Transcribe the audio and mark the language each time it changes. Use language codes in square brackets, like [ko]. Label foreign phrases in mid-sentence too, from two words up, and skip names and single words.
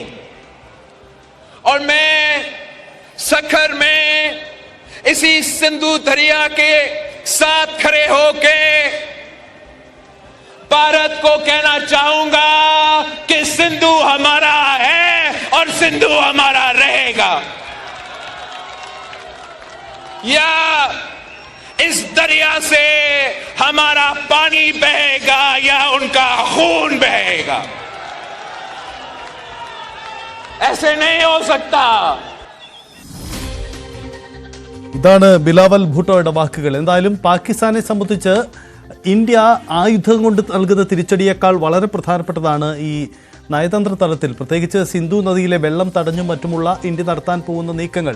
[ur] اور میں سکھر میں اسی سندھ دریا کے ساتھ کھڑے ہوکے بھارت کو کہنا چاہوں گا کہ سندھ ہمارا ہے اور سندھ ہمارا رہے گا، یا اس دریا سے ہمارا پانی بہے گا یا ان کا خون بہے گا. ایسے نہیں ہو سکتا. [ml] ഇതാണ് ബിലാവൽ ഭൂട്ടോയുടെ വാക്കുകൾ. എന്തായാലും പാകിസ്ഥാനെ സംബന്ധിച്ച് ഇന്ത്യ ആയുധം കൊണ്ട് നൽകുന്ന തിരിച്ചടിയേക്കാൾ വളരെ പ്രധാനപ്പെട്ടതാണ് ഈ നയതന്ത്ര തലത്തിൽ, പ്രത്യേകിച്ച് സിന്ധു നദിയിലെ വെള്ളം തടഞ്ഞും മറ്റുമുള്ള ഇന്ത്യ നടത്താൻ പോകുന്ന നീക്കങ്ങൾ.